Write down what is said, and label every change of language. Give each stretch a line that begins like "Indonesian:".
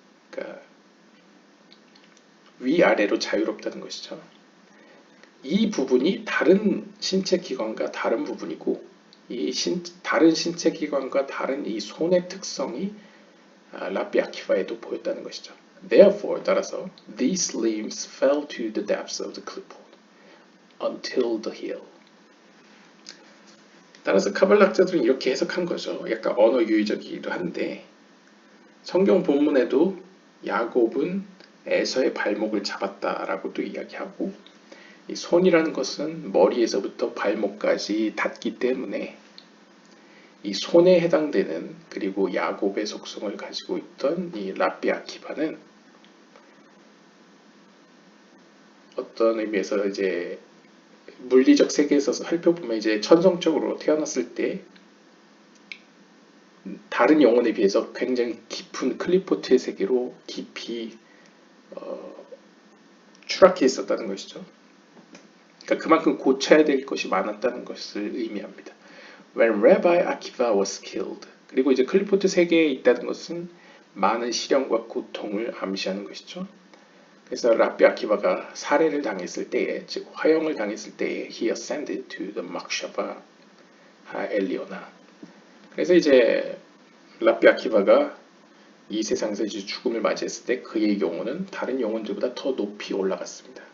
Korean: 그러니까 위아래로 자유롭다는 것이죠. 이 부분이 다른 신체 기관과 다른 부분이고 이 다른 신체 기관과 다른 이 손의 특성이 랍비 아키바에도 보였다는 것이죠.
English: Therefore,
Korean: 따라서
English: these limbs fell to the depths of the clipboard until the heel.
Korean: 따라서 카발락자들은 이렇게 해석한 거죠. 약간 언어 유의적이기도 한데 성경 본문에도 야곱은 에서의 발목을 잡았다라고도 이야기하고 이 손이라는 것은 머리에서부터 발목까지 닿기 때문에 이 손에 해당되는 그리고 야곱의 속성을 가지고 있던 이 랍비 아키바는 어떤 의미에서 이제 물리적 세계에서 살펴보면 이제 천성적으로 태어났을 때 다른 영혼에 비해서 굉장히 깊은 클리포트의 세계로 깊이 추락해 있었다는 것이죠. 그러니까 그만큼 고쳐야 될 것이 많았다는 것을 의미합니다.
English: When Rabbi Akiva was killed.
Korean: 그리고 이제 클리포트 세계에 있다는 것은 많은 시련과 고통을 암시하는 것이죠. 그래서 랍비 아키바가 살해를 당했을 때에, 즉 화형을 당했을 때에
English: he ascended to the
Korean: 막샤바 엘리오나. 그래서 이제 랍비 아키바가 이 세상에서 이제 죽음을 맞이했을 때 그의 영혼은 다른 영혼들보다 더 높이 올라갔습니다.